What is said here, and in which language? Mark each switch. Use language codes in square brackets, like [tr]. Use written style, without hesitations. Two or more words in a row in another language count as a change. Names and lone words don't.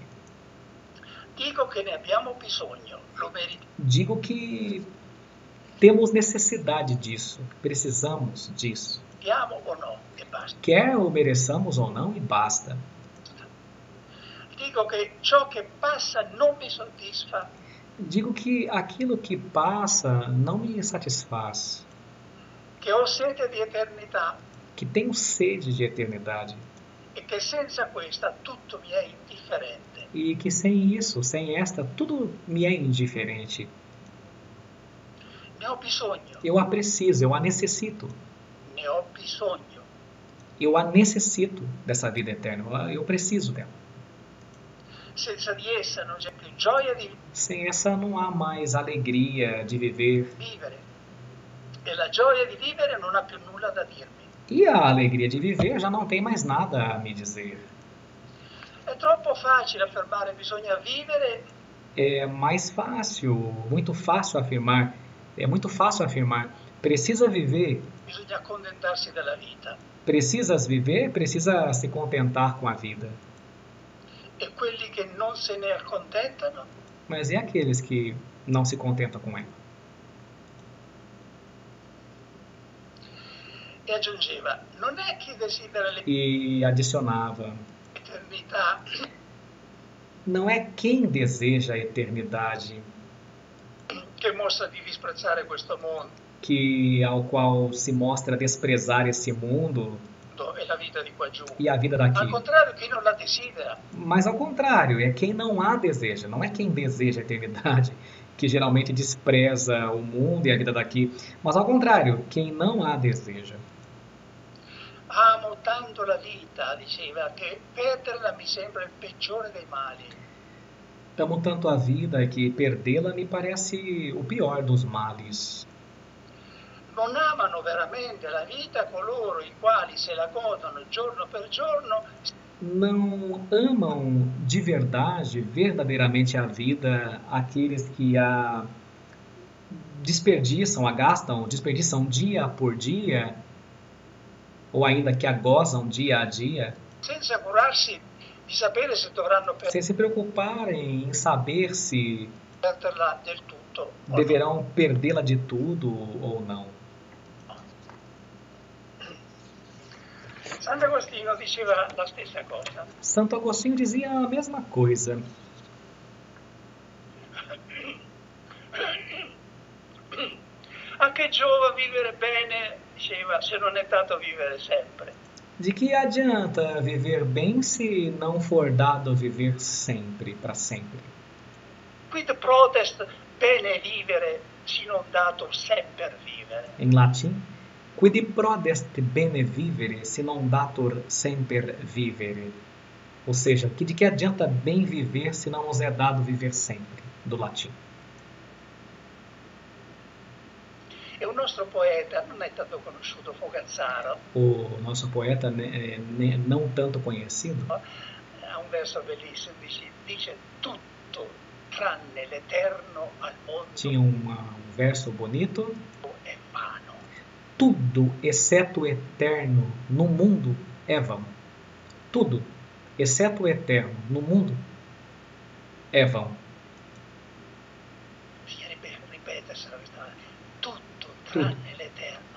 [it] Dico che ne abbiamo bisogno, lo meritiamo. [pt] Digo que temos necessidade disso, precisamos disso. [it] O no, e basta. [pt] Quer o mereçamos ou não, e basta. [it] Dico che ciò che passa non mi soddisfa, [pt] Digo que aquilo que passa não me satisfaz, [it] che ho sete di eternità [pt] que tenho sede de eternidade [it] e che senza questa tutto mi è indifferente. [pt] e que sem isso, sem esta, tudo me é indiferente. [it] Ne ho bisogno, [pt] Eu a preciso, eu a necessito. [it] ne ho bisogno. [pt] Eu a necessito dessa vida eterna, eu preciso dela. [it] Senza di essa non c'è più gioia di [pt] Sem essa não há mais alegria de viver. [it] vivere e la gioia di vivere non ha più nulla da dirmi. [pt] E a alegria de viver já não tem mais nada a me dizer. [it] È troppo facile affermare bisogna vivere [pt] É mais fácil, muito fácil afirmar, precisa viver. [it] bisogna accontentarsi della vita. [pt] Precisas viver, precisa se contentar com a vida. [it] E quelli che non se ne accontentano [pt] Mas e aqueles que não se contentam com ela? [it] e aggiungeva, non è chi desidera [pt] E adicionava: [it] l'eternità [pt] não é quem deseja a eternidade [it] che mostra di disprezzare questo mondo [pt] ao qual se mostra desprezar esse mundo [it] e la vita di qua giù. [pt] e a vida daqui. [it] Al contrario, chi non la desidera [pt] Mas ao contrário, é quem não a deseja, não é quem deseja a eternidade que geralmente despreza o mundo e a vida daqui, mas ao contrário, quem não a deseja. [it] amo tanto la vita, diceva, che perderla mi sembra il peggiore dei mali. [pt] Amo tanto a vida que perdê-la me parece o pior dos males. [it] Non amano veramente la vita coloro i quali se la godono giorno per giorno, [pt] Não amam de verdade, verdadeiramente a vida aqueles que a desperdiçam, a gastam, desperdiçam dia por dia, ou ainda que a gozam dia a dia, [it] senza curarsi di sapere se dovranno [pt] sem se preocuparem em saber se [it] perderla del tutto. o no. [pt] deverão perdê-la de tudo ou não. [it] Sant'Agostino diceva la stessa cosa. [pt] Santo Agostinho dizia a mesma coisa. [it] A che giova vivere bene, diceva, se non è dato vivere sempre. [pt] De que adianta viver bem se não for dado viver sempre, para sempre? [la] Quid protest bene vivere, se non dato semper vivere. [pt] Em latim, [la] quid prodest bene vivere, se non datur semper vivere? [pt] Ou seja, de que adianta bem viver se não nos é dado viver sempre, do latim. [it] E un nostro poeta non è tanto conosciuto, Fogazzaro, [pt] O nosso poeta, não tanto conhecido, [it] ha un verso bellissimo, dice tutto tranne l'eterno al mondo [pt] tinha um verso bonito: [it] è vano. [pt] tudo, exceto o eterno, no mundo é vão. Tudo, exceto o eterno, no mundo é vão. [it] Bisogna ripetersela questa tutto tranne l'eterno